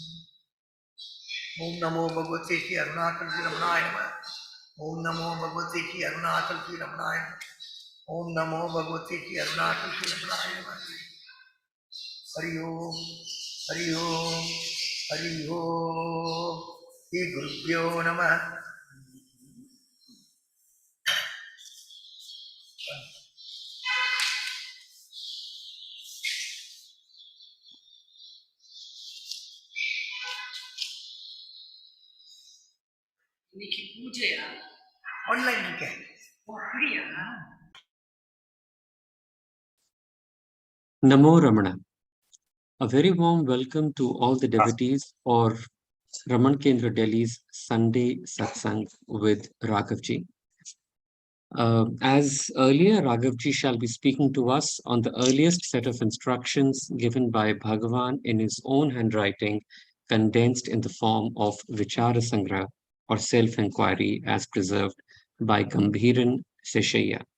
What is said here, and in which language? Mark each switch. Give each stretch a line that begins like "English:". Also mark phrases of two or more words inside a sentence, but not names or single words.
Sanskrit: ओम नमो भगवते श्री अरुणाचल श्री रमणाय नमः। ओम नमो भगवते श्री अरुणाचल श्री रमणाय नमः। ओम नमो भगवते श्री अरुणाचल श्री रमणाय नमः। हरि ओम हरि ओम हरि ओम। श्री गुरुभ्यो नमः।
Tamil: இன்னைக்கு பூஜையா? ஆன்லைன் இருக்கேன். அப்படியா?
Sanskrit: Namo Ramana.
English: A very warm welcome to all the devotees for Raman Kendra Delhi's Sunday satsang with Raghavji. As earlier, Raghavji shall be speaking to us on the earliest set of instructions given by Bhagavan in his own handwriting, condensed in the form of Vichara Sangra, or self-inquiry, as preserved by Gambhiran Seshaya.